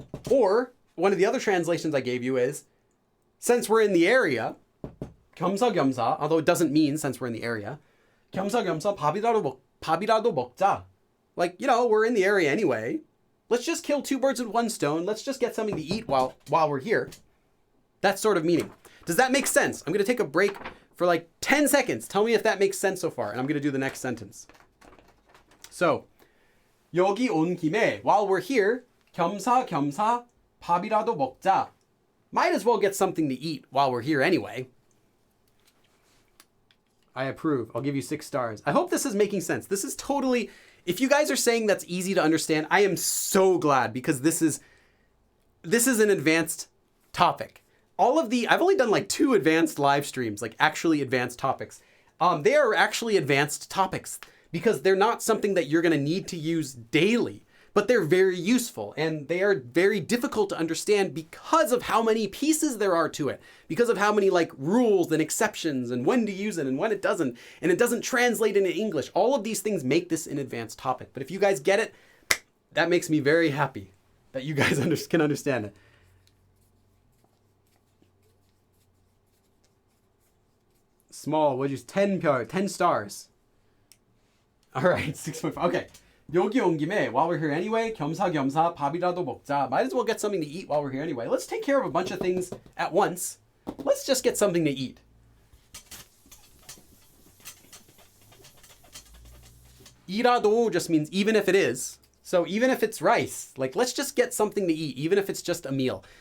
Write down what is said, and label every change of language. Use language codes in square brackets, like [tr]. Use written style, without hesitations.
[en] Or one of the other translations I gave you is, since we're in the area, 겸사겸사, although it doesn't mean since we're in the area, 겸사겸사 밥이라도 먹자. Like, we're in the area anyway. Let's just kill two birds with one stone. Let's just get something to eat while we're here. That sort of meaning. Does that make sense? I'm going to take a break for like 10 seconds. Tell me if that makes sense so far. And I'm going to do the next sentence. [ko] So, 여기 온 김에, while we're here, 겸사겸사 밥이라도 먹자. [en] Might as well get something to eat while we're here anyway. I approve. I'll give you 6 stars. I hope this is making sense. This is totally... If you guys are saying that's easy to understand, I am so glad because this is an advanced topic. I've only done like 2 advanced live streams, like actually advanced topics. They are actually advanced topics because they're not something that you're going to need to use daily, but they're very useful and they are very difficult to understand because of how many pieces there are to it, because of how many like rules and exceptions and when to use it and when it doesn't translate into English. All of these things make this an advanced topic. But if you guys get it, that makes me very happy that you guys can understand it. Small, what is 10 stars. All right, 6.5. Okay. [ko] 여기 온 김에, while we're here anyway, 겸사겸사 밥이라도 먹자. [en] Might as well get something to eat while we're here anyway. Let's take care of a bunch of things at once. Let's just get something to eat. 이라도 just means even if it is. So even if it's rice, like let's just get something to eat, even if it's just a meal.